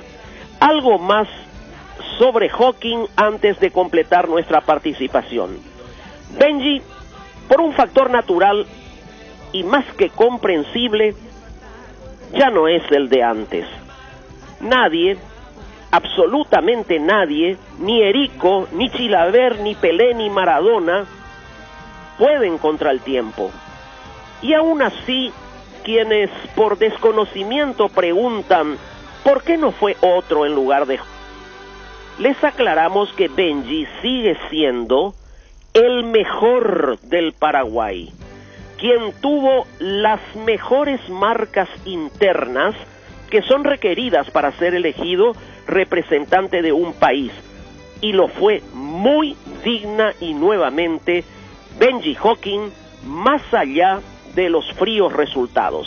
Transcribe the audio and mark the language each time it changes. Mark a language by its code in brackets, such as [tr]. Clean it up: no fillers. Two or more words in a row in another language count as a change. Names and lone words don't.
[es] Algo más sobre Hocking antes de completar nuestra participación. Benji, por un factor natural y más que comprensible, ya no es el de antes. Nadie, absolutamente nadie, ni Erico, ni Chilaver, ni Pelé, ni Maradona, pueden contra el tiempo. Y aún así, quienes por desconocimiento preguntan ¿por qué no fue otro en lugar de les aclaramos que Benji sigue siendo el mejor del Paraguay, quien tuvo las mejores marcas internas que son requeridas para ser elegido representante de un país, y lo fue muy digna y nuevamente Benji Hocking, más allá de los fríos resultados.